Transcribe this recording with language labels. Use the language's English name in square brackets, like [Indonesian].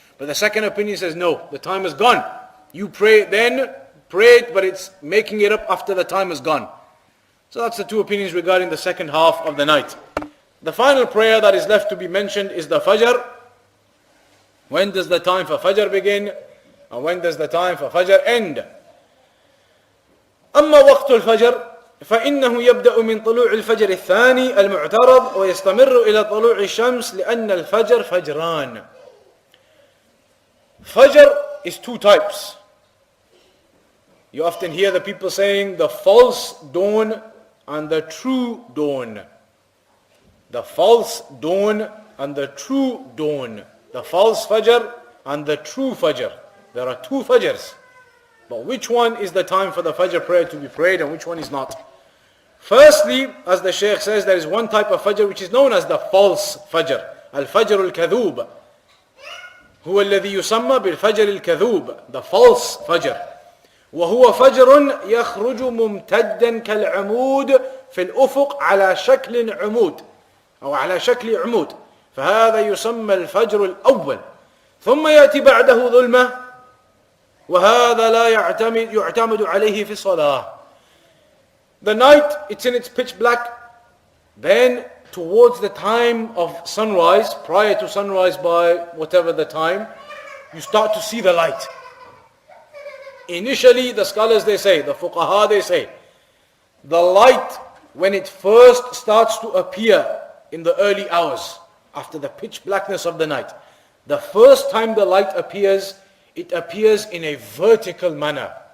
[English] But the second opinion says no, the time is gone. You pray then, pray it, but it's making it up after the time is gone. So that's the two opinions regarding the second half of the night. The final prayer that is left to be mentioned is the Fajr. When does the time for Fajr begin? And when does the time for Fajr end? [Arabic] أما وقت الفجر فإنه يبدأ من طلوع الفجر الثاني المعترض ويستمر إلى طلوع الشمس لأن الفجر فجران. [English] Fajr is two types. You often hear the people saying the false dawn and the true dawn. The false dawn and the true dawn. The false Fajr and the true Fajr. There are two Fajrs. But which one is the time for the Fajr prayer to be prayed and which one is not? Firstly, as the Shaykh says, there is one type of Fajr which is known as the false Fajr. Al-Fajr al-Kadhub. [Arabic] هو الذي يسمى بالفجر الكذوب. [English] The false Fajr. [Arabic] وهو فجر يخرج ممتدا كالعمود في الأفق على شكل عمود أو على شكل عمود. فهذا يسمى الفجر الأول. ثم يأتي بعده ظلمة وهذا لا يعتمد عليه في الصلاة. [English] The night, it's in its pitch black. Then towards the time of sunrise, prior to sunrise by whatever the time, you start to see the light. Initially, the scholars, they say, the fuqaha, they say, the light, when it first starts to appear in the early hours, after the pitch blackness of the night, the first time the light appears, it appears in a vertical manner.